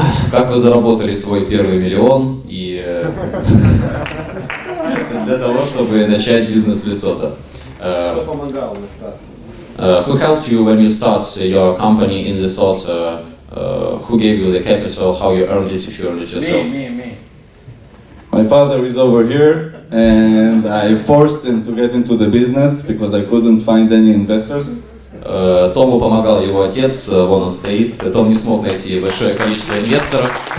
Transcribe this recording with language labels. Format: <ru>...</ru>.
<ru>Как вы заработали свой первый миллион и для того, чтобы начать бизнес в Лесото? Кто помогал на старте?</ru> <en>Who helped you when you start your company in Lesotho? Who gave you the capital? How you earned it if you earned it yourself? Me. My father is over here, and I forced him to get into the business because I couldn't find any investors.</en> <ru>Тому помогал его отец, вон он стоит. Том не смог найти большое количество инвесторов.</ru>